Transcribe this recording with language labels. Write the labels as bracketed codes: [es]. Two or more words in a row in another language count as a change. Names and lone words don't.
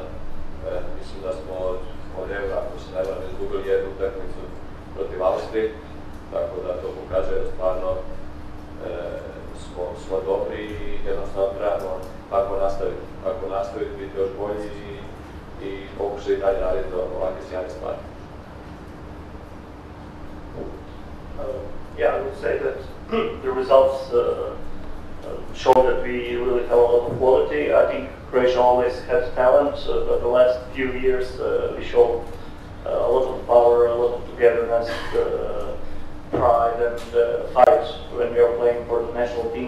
[hr] Mislim da smo od Eura, ako se ne varam, izgubili jednu utakmicu protiv Austrije, tako da to pokazuje da stvarno smo dobri i jednostavno trebamo tako nastaviti, biti još bolji i pokušati dalje raditi ovakve sjajne stvari. [en] Yeah, I would say that the results show that we really have a lot of quality. I think Croatia always has talent, but the last few years we show a lot of power, a lot of togetherness, pride and fight when we are playing for the national team.